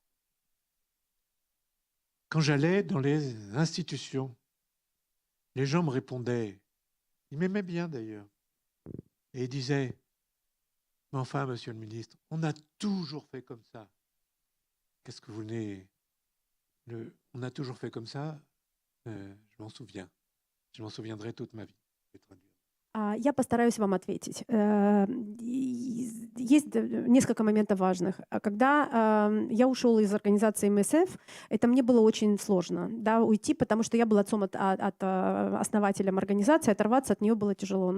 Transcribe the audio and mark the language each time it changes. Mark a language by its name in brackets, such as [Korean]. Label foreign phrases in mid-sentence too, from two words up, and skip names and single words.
[French] Quand j'allais dans les institutions, les gens me répondaient, ils m'aimaient bien d'ailleurs, et ils disaient, mais enfin, monsieur le ministre, on a toujours fait comme ça. Qu'est-ce que vous venez... On a toujours fait comme ça, je m'en souviens. Je m'en souviendrai toute ma vie. Je vais traduire. [Russian] Я постараюсь вам ответить. Есть несколько моментов важных. Когда я ушел из организации МСФ, это мне было очень сложно, да, уйти, потому что я был отцом от основателем организации, оторваться от нее было тяжело.